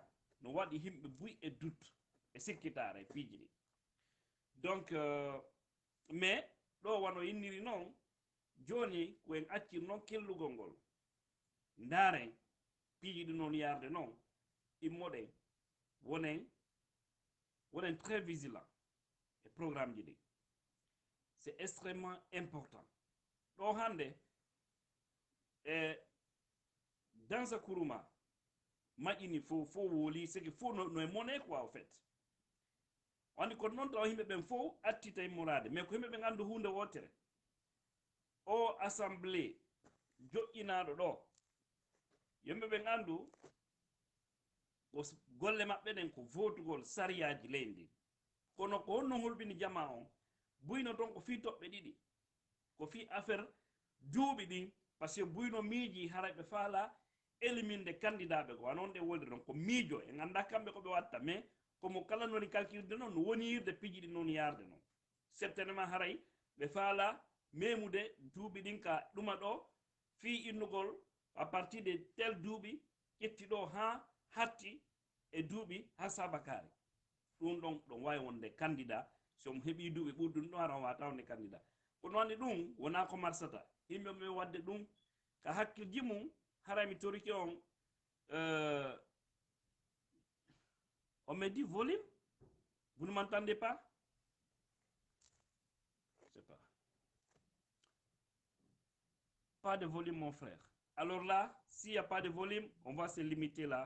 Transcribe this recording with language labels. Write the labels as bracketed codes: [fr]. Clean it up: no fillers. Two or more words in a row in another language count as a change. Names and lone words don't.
[ff] no waɗi himɓe buy e doute e sikkitare piiji ɗi [fr] donc mais [ff] ɗo wano yinniri noon joni ko en accir noon kellugol ngol ndaren piiji ɗi noon yarde noon immoɗen wonen [fr] très vigilant [ff] e programme ji ɗi [fr] c'est extrêmement important [ff] ɗo hande Dansa Kuruma maƴini fo woli sigi fo no e mone [fr] quoi au fait [ff] wandi ko noon taw yimɓe ɓen fof attita immorade mais ko yimɓe ɓen andu hunde wotere o assemblée joƴƴinaɗo ɗo yimɓe ɓen andu ko golle maɓɓe ɗen ko votugol sariyaji leydi kono ko honno holɓini jama on buyno ton ko fi toɓɓe ɗiɗi ko fi affaire juuɓi ɗin [fr] par ce que [ff] buyno miiji haray ɓe faala éliminde candidat ɓe ko anon ɗe wolde ɗon ko miijo en anda kamɓe ko ɓe watta [fr] mais comme [ff] kala noni calculde non no wonirde pijiɗi non yarde non certainement haray ɓe faala memude duuɓi ɗin ka ɗuma ɗo fi innugol [fr] à partir de tel [ff] duuɓi ƴetti ɗo ha hatti e duuɓi ha sabakare ɗum ɗon ɗon wawi wonde candidat somo heeɓi duuɓi ɓurɗum ɗon aran wata wonde candidat ko noon ɗum wona ko marsata yimɓe ɓe wadde ɗum ka hakkilji mum haray mi toriki on on [fr] me dit volume. Vous ne m'entendez pas? Je sais pas. Pas de volume, mon frère. Alors là, s'il n'y a pas de volume, on va se limiter là.